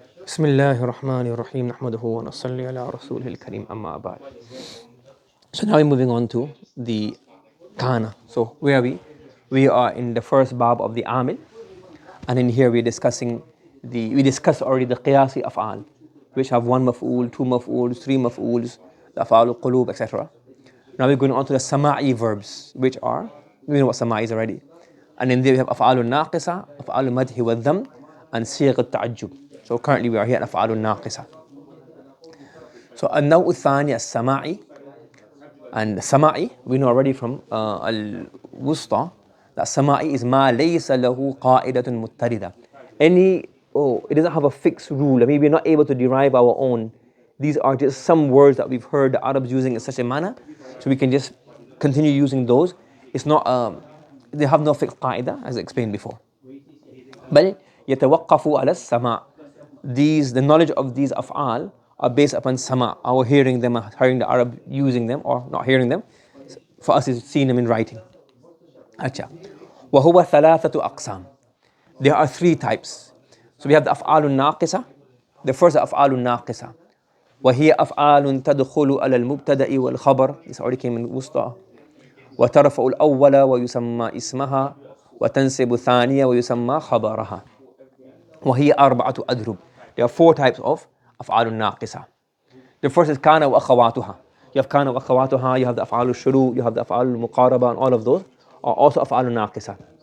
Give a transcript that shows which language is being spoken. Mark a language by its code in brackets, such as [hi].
[ar] بسم الله الرحمن الرحيم نحمده ونصلي على رسوله الكريم أما بعد. [en] So now we're moving on to the kana. So where are we? We are in the first bab of the amil, and in here we discussed already the qiyasi af'al, which have one maf'ul, two maf'uls, three maf'uls, the af'al al-qulub, etc. Now we're going on to the sama'i verbs, which are, we know what sama'i is already. And in there we have أفعال الناقصة, أفعال المدح والذم, and صيغة التعجب. So currently we are here at أفعال الناقصة. [ar] So النوع الثاني السماعي, and السماعي [en] we know already from [ar] الوسطى [en] that [ar] سماعي is ما ليس له قاعدة مضطردة. [en] It doesn't have a fixed rule. Maybe we're not able to derive our own. These are just some words that we've heard the Arabs using in such a manner, so we can just continue using those. It's not they have no fixed qaida, as explained before. [ar] بل يتوقف على السماع. [en] The knowledge of these af'al are based upon sama', our hearing them, hearing the Arab using them, or not hearing them. For us, is seeing them in writing. Acha. [ar] وهو ثلاثة أقسام. [en] There are three types. So we have the أفعال الناقصة. The first is أفعال الناقصة. [ar] وهي أفعال تدخل على المبتدأ والخبر. [en] This already came in وسطى. [ar] وترفع الأول ويسمى اسمها وتنسب الثانية ويسمى خبرها. وهي أربعة أضرب. [en] There are four types of أفعال الناقصة. The first is كان وأخواتها. You have كان وأخواتها, you have the أفعال الشروع, you have the أفعال المقاربة, and all of those are also أفعال الناقصة.